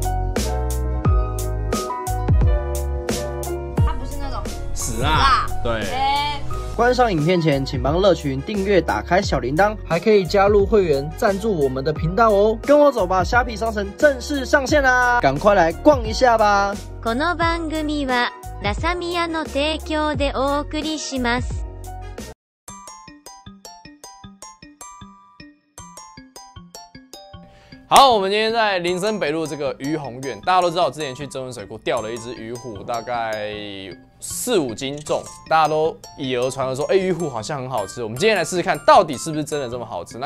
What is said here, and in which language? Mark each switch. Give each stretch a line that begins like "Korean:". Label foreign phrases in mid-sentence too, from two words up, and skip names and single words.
Chinese: 它不是那种死辣，对。观赏影片前，请帮乐群订阅、打开小铃铛，还可以加入会员赞助我们的频道哦。跟我走吧，虾皮商城正式上线啦！赶快来逛一下吧。
Japanese: この番組はラサミヤの提供でお送りします。
Chinese: 好，我们今天在林森北路这个鱼鸿苑，大家都知道，我之前去曾文水库钓了一只鱼虎，大概4、5斤重，大家都以讹传讹说，鱼虎好像很好吃。我们今天来试试看，到底是不是真的这么好吃？